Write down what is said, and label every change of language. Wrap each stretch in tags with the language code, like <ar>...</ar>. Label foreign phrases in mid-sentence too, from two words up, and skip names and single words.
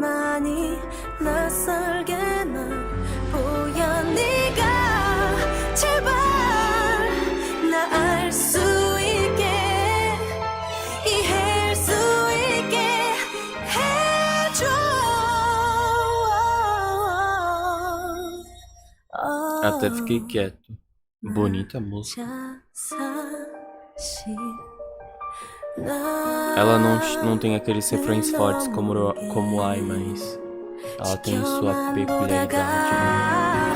<ko>많이 낯설게 난 보여 네가 제발 나 알 수 있게 이해할 수 있게 해줘.</ko> <pt>Até fiquei quieto. Bonita música. Ela não tem aqueles refrões fortes como Ai, mas ela tem sua peculiaridade, né?</pt>